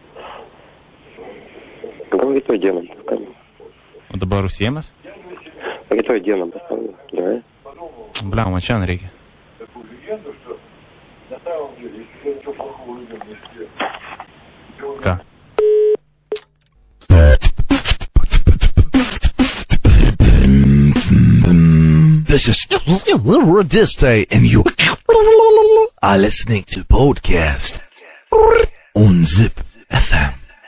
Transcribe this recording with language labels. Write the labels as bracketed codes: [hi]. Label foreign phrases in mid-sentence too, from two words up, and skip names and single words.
[lt] Gal rytoj dieną paskambinu. O dabar užsiėmęs? Rytoj dieną paskambinu. Gerai? Blia, man šiandien reikia. Ką? [en] This is Radistai, and you are listening to podcast on Zip FM.